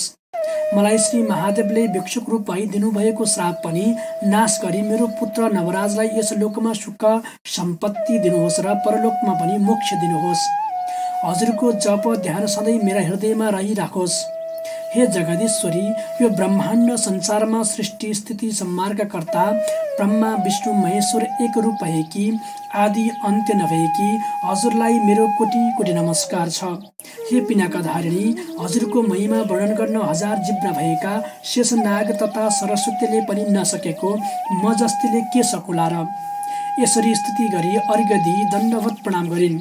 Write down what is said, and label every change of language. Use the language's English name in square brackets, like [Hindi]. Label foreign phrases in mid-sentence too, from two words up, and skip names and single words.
[Nepali] मलाई श्री महादेवले भिक्षुक रूप भई दिनुभएको श्राप पनि नाश गरी मेरो पुत्र नवराजलाई यस लोकमा सुख सम्पत्ति दिनुहोस् र परलोकमा पनि मोक्ष दिनुहोस्। हजुरको जप ध्यान सधैँ मेरा हृदयमा रहिराखोस्। हे जगदीश्वरी, यो ब्रह्माण्ड संसारमा सृष्टि स्थिति संहारका कर्ता ब्रह्मा विष्णु महेश्वर एक रूप भएकी आदि अन्त्य नभएकी हजुरलाई मेरो कोटि कोटि नमस्कार छ। हे पिनाका धारिणी, हजुरको महिमा वर्णन गर्न हजार जिब्रा भएका शेषनाग तथा सरस्वतीले पनि नसकेको म जस्तीले के सकुला र? यसरी स्तुति गरी अर्घ्य दिई दण्डवत प्रणाम गरिन्।